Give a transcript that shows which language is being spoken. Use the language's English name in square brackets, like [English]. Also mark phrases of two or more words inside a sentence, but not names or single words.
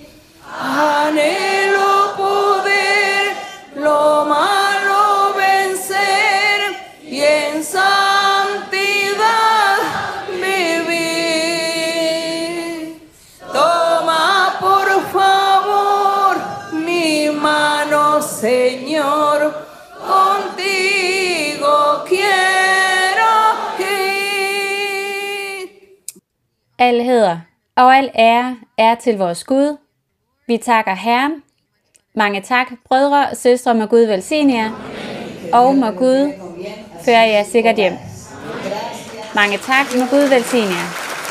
[Spanish] Anhelo poder lo malo vencer y en santidad vivir. Toma por favor mi mano, Señor, contigo quiero ir. [Danish] Al heder og al ære er til vores Gud. Vi takker Herren. Mange tak, brødre og søstre, må Gud velsigne jer, og må Gud føre jer sikkert hjem. Mange tak, må Gud velsigne jer.